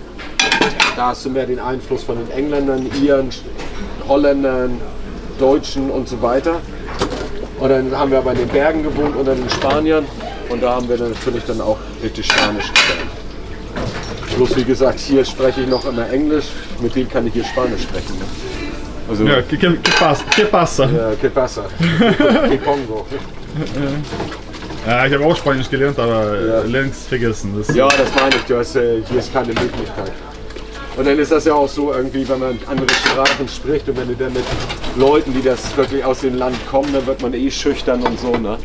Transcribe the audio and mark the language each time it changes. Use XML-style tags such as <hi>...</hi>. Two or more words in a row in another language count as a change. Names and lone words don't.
<de>Da hast du mehr den Einfluss von den Engländern, Iren, Holländern, Deutschen und so weiter. Und dann haben wir aber in den Bergen gewohnt unter den Spaniern und da haben wir dann natürlich dann auch richtig Spanisch gelernt. Bloß wie gesagt, hier spreche ich noch immer Englisch, mit wem kann ich hier Spanisch sprechen? Ne? Also, Ja,</de> <es>que pasa? ja, que pasa? Que pongo?</es> <de>Ja, ich habe auch Spanisch gelernt, aber längst vergessen. Das Ja, das meine ich, hier ist keine Möglichkeit. Und dann ist das ja auch so irgendwie, wenn man andere Sprachen spricht und wenn du dann mit Leuten, die das wirklich aus dem Land kommen, dann wird man eh schüchtern und so, ne?</de>